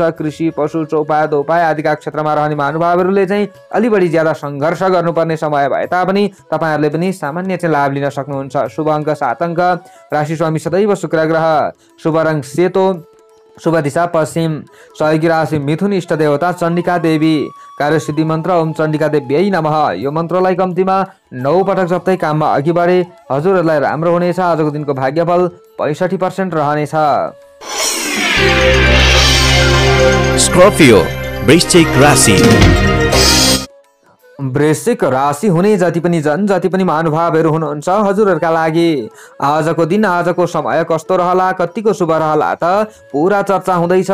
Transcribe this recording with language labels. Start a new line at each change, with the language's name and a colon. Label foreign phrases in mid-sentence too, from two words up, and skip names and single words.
Nepali: कृषि पशु चौपाया दोपाया आदिका क्षेत्रमा रहने महानुभावहरूले चाहिँ अलि बढी ज्यादा सङ्घर्ष गर्नुपर्ने समय भए तापनि तपाईँहरूले पनि सामान्य चाहिँ लाभ लिन सक्नुहुन्छ। शुभ अङ्क 7 अङ्क, राशि स्वामी सदैव शुक्र ग्रह, शुभ रङ सेतो, शुभ दिशा पश्चिम, सहयोगी राशि मिथुन, इष्ट देवता चण्डिका देवी, कार्यसिद्धि मन्त्र
Sanskrit: ओम चण्डिका देव्यै नमः।
Nepali: यो मन्त्रलाई कम्तीमा 9 पटक जप्दै काममा अघि बढे हजुरहरूलाई राम्रो हुनेछ। आजको दिनको भाग्यफल 65% रहनेछ। स्कर्पियो वृश्चिक राशि। वृश्चिक राशि हुने जति पनि जति पनि महानुभावहरू हुनुहुन्छ हजुरहरूका लागि आजको दिन, आजको समय कस्तो रहला, कतिको शुभ रहला त पुरा चर्चा हुँदैछ।